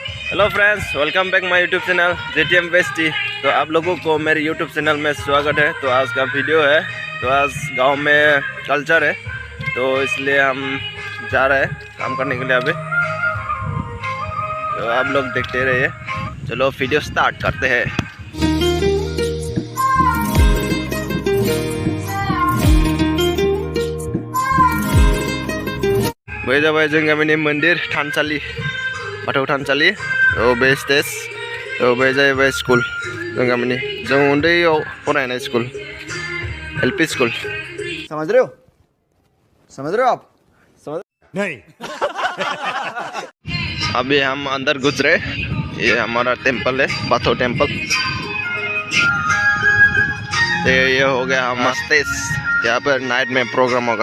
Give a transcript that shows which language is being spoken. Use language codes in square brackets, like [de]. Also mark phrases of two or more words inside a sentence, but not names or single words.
[en] Hello friends, welcome back my YouTube channel JTM Besti. [hi] तो आप लोगों को मेरे [en] YouTube channel [hi] में स्वागत है। तो आज का वीडियो है, तो आज गांव में कल्चर है, तो इसलिए हम जा रहे हैं काम करने के लिए अभी। तो आप लोग देखते रहिए। चलो [en] video start [hi] करते हैं। [brx] बैजा जों गामिनि मंदिर थानसालि, बाथौ थानसालि। तो बे स्टेज, तो बे जाहैबाय स्कुल, जों गामिनि जों उन्दैयाव फरायनाय स्कुल, LP स्कुल। [hi] समझ रहे हो आप? समझ नहीं। अभी हम अंदर घुस रहे। ये हमारा टेम्पल है, बाथौ टेम्पल। ये हो गया हमारा स्टेज, यहाँ पर नाइट में प्रोग्राम होगा।